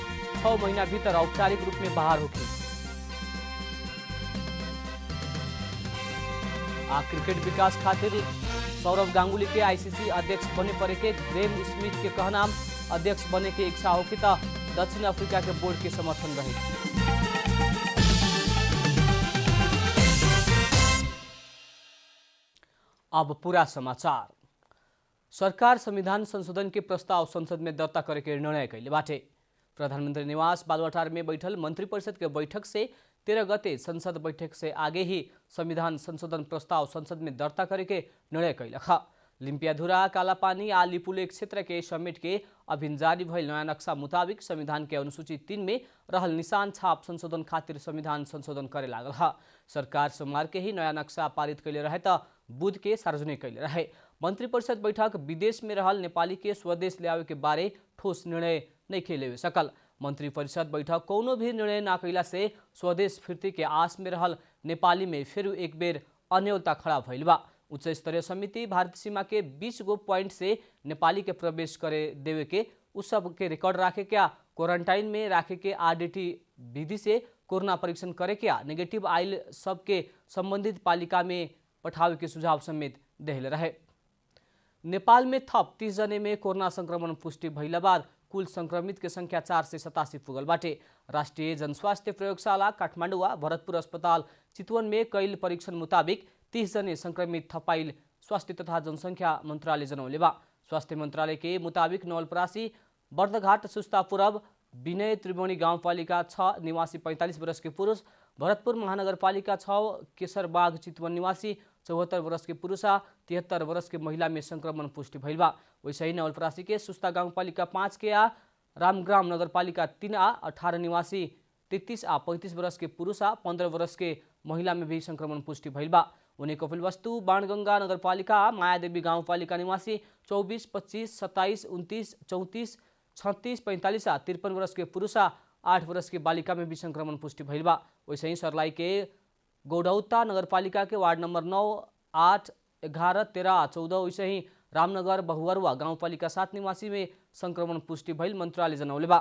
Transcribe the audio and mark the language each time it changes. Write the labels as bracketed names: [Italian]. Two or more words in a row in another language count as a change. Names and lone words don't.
[Bhojpuri] 6 महीना भीतर औपचारिक रूप में बाहर होके। क्रिकेट विकास खातिर सौरव गांगुली के आईसीसी अध्यक्ष बने पड़े के ग्रेम स्मिथ के कहना। अध्यक्ष बने के इच्छा हो कि दक्षिण अफ्रीका के बोर्ड के समर्थन रहे। अब पूरा समाचार। सरकार संविधान संशोधन के प्रस्ताव संसद में दर्ता करे के निर्णय कैले बाटे। प्रधानमंत्री निवास बालुवाटार में बैठल मंत्रिपरिषद के बैठक से 13 गते संसद बैठक से आगे ही संविधान संशोधन प्रस्ताव संसद में दर्ता करे के निर्णय कैलक। लिम्पियाधुरा, कालापानी आ लिपुलेख क्षेत्र के समेट के अभिन जारी भइल नया नक्शा मुताबिक संविधान के अनुसूची 3 में रहल निशान छाप संशोधन खातिर संविधान संशोधन करे लागल ह। सरकार सोमवार के ही नया नक्शा पारित कैले रहे त बुध के सार्वजनिक कैले रहे। मंत्रिपरिषद बैठक विदेश में रहल नेपाली के स्वदेश ल्यावे के बारे ठोस निर्णय नहीं लेवे सकल। मंत्रिपरिषद बैठक कोनो भी निर्णय न कैला से स्वदेश फिर्ती के आस में रहल नेपाली में फिर एक बेर अन्योलता खड़ा भइल बा। उच्च स्तरीय समिति भारतीय सीमा के 20 गो पॉइंट से नेपाली के प्रवेश करे देवे के उस सब के रिकॉर्ड राखे क्या, क्वारंटाइन में राखे के आरडीटी विधि से कोरोना परीक्षण करे क्या, नेगेटिव आइल सबके संबंधित पालिका में पठावे के सुझाव समेत देहले रहे। नेपाल में थप 30 जने में कोरोना संक्रमण पुष्टि भइला बाद कुल संक्रमित के संख्या 487 पुगल बाटे। राष्ट्रीय जनस्वास्थ्य प्रयोगशाला काठमाडौँ व भरतपुर अस्पताल चितवन में कैल परीक्षण मुताबिक 30 जने संक्रमित थपाइल स्वास्थ्य तथा जनसंख्या मंत्रालय जनौले बा। स्वास्थ्य मंत्रालय के मुताबिक नवलपरासी, बर्दघाट, सुस्ता पूरब, विनय त्रिवेणी गाउँपालिका 6 निवासी 45 वर्ष के पुरुष, भरतपुर महानगरपालिका 6 केसरबाग चितवन निवासी 74 वर्ष के पुरुष, 73 वर्ष के महिला में संक्रमण पुष्टि भइल बा। वैसे ही नवलपरासी के सुस्ता गाउँपालिका 5 के रामग्राम नगरपालिका 3 18 निवासी 33 आ 35 वर्ष के पुरुष, 15 वर्ष के महिला में भी संक्रमण पुष्टि भइल बा। उन्हें कपिलवस्तु बाणगंगा नगरपालिका मायादेवी गाउँपालिका निवासी 24, 25, 27, 29, 34, 36, 45 आ 53 वर्ष के पुरुष, 8 वर्ष के बालिका में भी संक्रमण पुष्टि भइल बा। वैसे ही सर्लाही के गौडौता नगरपालिका के वार्ड नंबर 9, 8, 11, 13, 14 वैसे ही रामनगर बहुवरुआ गाउँपालिका 7 निवासी में संक्रमण पुष्टि भइल मंत्रालय जनौले बा।